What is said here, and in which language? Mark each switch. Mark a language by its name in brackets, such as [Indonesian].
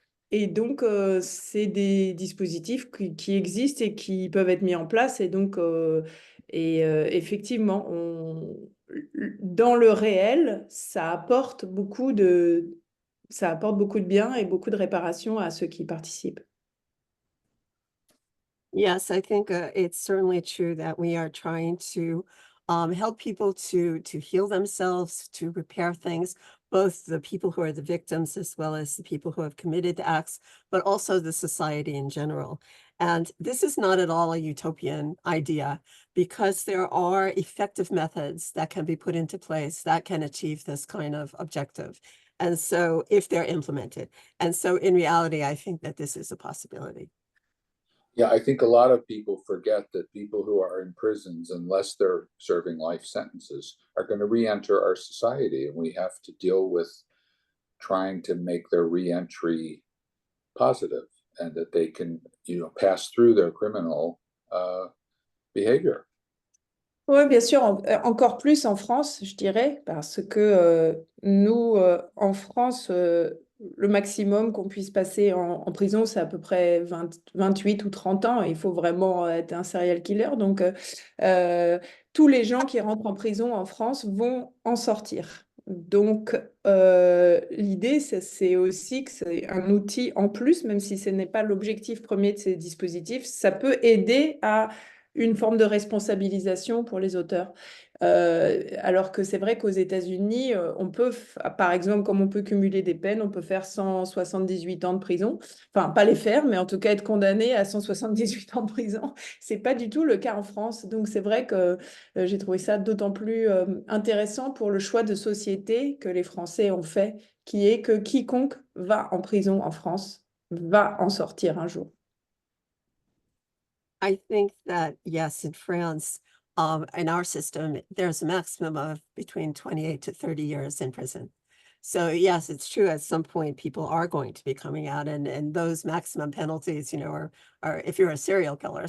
[French] Et donc, c'est des dispositifs qui existent et qui peuvent être mis en place. Et donc, effectivement, dans le réel, ça apporte beaucoup de bien et beaucoup de réparation à ceux qui participent. [English] Yes, I think it's certainly true that we are trying to help people to heal themselves, to repair things, both the people who are the victims as well as the people who have committed the acts, but also the society in general. And this is not at all a utopian idea, because there are effective methods that can be put into place that can achieve this kind of objective. And so if they're implemented. And so in reality, I think that this is a possibility. Yeah, I think a lot of people forget that people who are in prisons, unless they're serving life sentences, are going to re-enter our society, and we have to deal with trying to make their re-entry positive, and that they can, pass through their criminal behavior. [French] Oui, bien sûr, encore plus en France, je dirais, parce que nous, en France, le maximum qu'on puisse passer en prison, c'est à peu près 28 ou 30 ans. Il faut vraiment être un serial killer. Donc, tous les gens qui rentrent en prison en France vont en sortir. Donc, l'idée, c'est aussi que c'est un outil en plus, même si ce n'est pas l'objectif premier de ces dispositifs, ça peut aider à une forme de responsabilisation pour les auteurs. Alors que c'est vrai qu'aux États-Unis, on peut, par exemple, comme on peut cumuler des peines, on peut faire 178 ans de prison. Enfin, pas les faire, mais en tout cas être condamné à 178 ans de prison. C'est pas du tout le cas en France. Donc c'est vrai que j'ai trouvé ça d'autant plus intéressant pour le choix de société que les Français ont fait, qui est que quiconque va en prison en France va en sortir un jour. [English] I think that, yes, in France, in our system, there's a maximum of between 28 to 30 years in prison. So yes, it's true. At some point, people are going to be coming out, and those maximum penalties, you know, are if you're a serial killer.